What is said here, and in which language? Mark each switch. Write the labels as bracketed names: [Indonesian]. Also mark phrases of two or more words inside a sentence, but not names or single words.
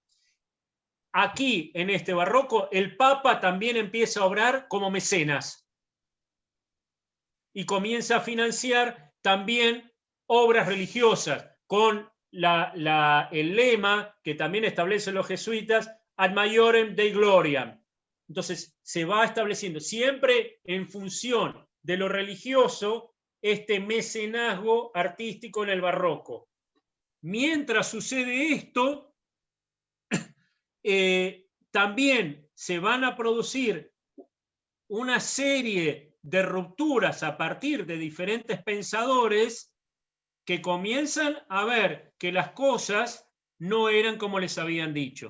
[Spanish] Aquí, en este barroco, el Papa también empieza a obrar como mecenas y comienza a financiar también obras religiosas con el lema que también establecen los jesuitas, [Latin] ad maiorem Dei gloriam. [Spanish] Entonces se va estableciendo siempre en función de lo religioso este mecenazgo artístico en el barroco. Mientras sucede esto, también se van a producir una serie de rupturas a partir de diferentes pensadores que comienzan a ver que las cosas no eran como les habían dicho.